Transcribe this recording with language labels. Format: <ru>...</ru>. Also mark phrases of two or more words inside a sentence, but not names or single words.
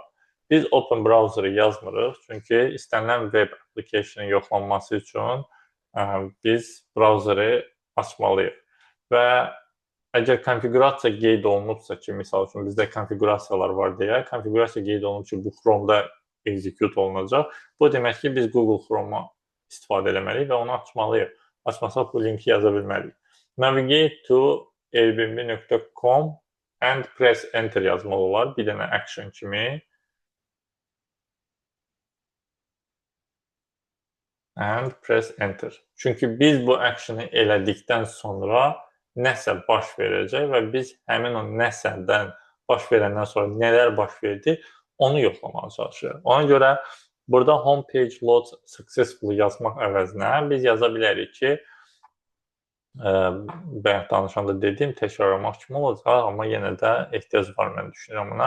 <az>Biz</az> <en>open browser'ı</en> <az>yazmırıq, çünki istənilən</az> <en>web application'ın</en> <az>yoxlanması üçün biz browser'ı açmalıyıq. Və əgər konfigurasiya qeyd olunubsa ki, misal üçün bizdə konfigurasiyalar var deyə, konfigurasiya qeyd olunub ki, bu Chrome'da execute olunacaq. Bu demək ki, biz Google Chrome'a istifadə eləməliyik və onu açmalıyıq. Açmasaq bu linki yaza bilməliyik.</az> <en>Navigate to airbnb.com and press enter</en> <az>yazmaq olar. Bir dənə action kimi.</az> <en>And press enter.</en> <az>Çünki biz bu action'ı elədikdən sonra nəsə baş verəcək və biz həmin o nəsədən baş verəndən sonra nələr baş verdi, onu yoxlamağa çalışırıq. Ona görə burada</az> <en>homepage load successfully</en> <az>yazmaq əvəzinə biz yaza bilərik ki, bayaq danışanda dediyim təkrarlamaq kimi olacaq, amma yenə də ehtiyac var, mən düşünürəm buna.</az>